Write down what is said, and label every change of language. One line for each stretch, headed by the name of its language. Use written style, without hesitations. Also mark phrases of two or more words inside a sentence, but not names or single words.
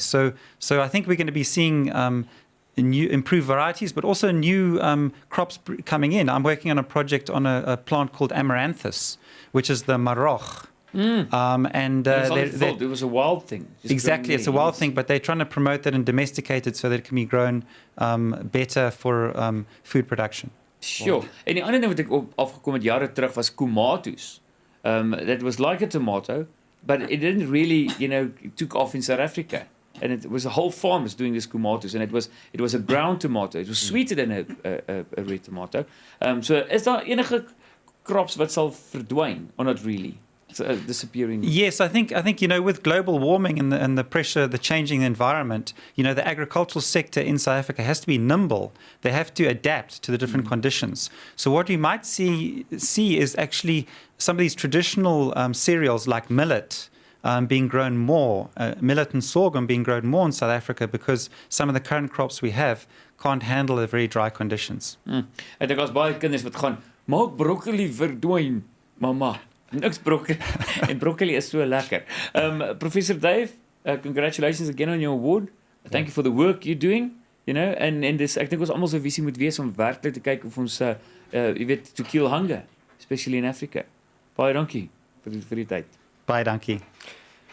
English: So I think we're going to be seeing new improved varieties, but also new crops coming in. I'm working on a project on a plant called amaranthus, which is the maroch. It was a wild thing. Exactly, it's a wild thing, but they're trying to promote that and domesticate it so that it can be grown better for food production. Sure.
Afrikaans: En die ander ding wat ek afgekom het jare terug was tomatoes.
English: That was like a tomato, but it didn't really, took off in South Africa. And it was a whole farm was doing this tomatoes, and it was a brown tomato. It was sweeter than a red tomato.
Afrikaans: So is daar enige crops wat sal verdwyn
English: or not really? Disappearing. Yes, I think with global warming and the pressure, the changing environment, the agricultural sector in South Africa has to be nimble. They have to adapt to the different conditions. So what we might see is actually some of these traditional cereals like millet being grown more, millet and sorghum being grown more in South Africa because some of the current crops we have can't handle the very dry conditions.
Afrikaans: Ek dink as baie kinders wat gaan maak broccoli verdwyn, mamma. Niks broccoli. En broccoli is so lekker.
English: Professor Dave, congratulations again on your award. Thank you for the work you're doing, and
Afrikaans: dis ek dink ons almal se visie moet wees om werklik te kyk of ons
English: to kill hunger, especially in Africa.
Afrikaans: Baie dankie vir die tyd. Baie dankie.